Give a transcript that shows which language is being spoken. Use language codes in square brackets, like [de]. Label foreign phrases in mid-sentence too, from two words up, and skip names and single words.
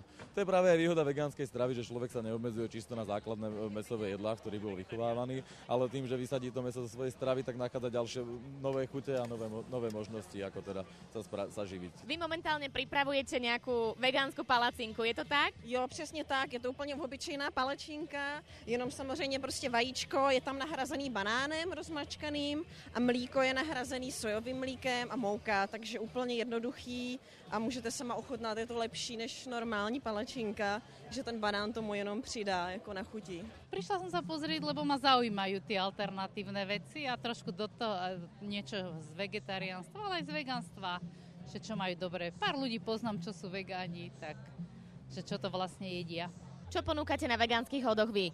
[sk] To je práve aj výhoda vegánskej stravy, že človek sa neobmedzuje čisto na základné mäsové jedlá, v ktorých bol vychovávaný, ale tým, že vysadí to mäso zo svojej stravy, tak nachádza ďalšie nové chute a nové možnosti, ako teda sa živiť. Vy momentálne pripravujete nejakú vegánsku palacinku, je to tak? [cs] Jo, přesně tak, je to úplně obyčejná palečinka, jenom samozřejmě prostě vajíčko je tam nahrazený banánem rozmačkaným a mlíko je nahrazený sojovým mlíkem a mouka, takže úplně jednoduchý a můžete sama ochutnat, je to lepší než normální palečinka, že ten banán tomu jenom přidá jako na chuti. [sk] Prišla som sa pozrieť, lebo ma zaujímajú tie alternatívne veci a trošku do toho niečo z vegetariánstva, ale aj z vegánstva, že čo majú dobre. Pár ľudí poznám, čo sú vegáni, tak že čo to vlastne jedia. Čo ponúkate na vegánskych hodoch vy?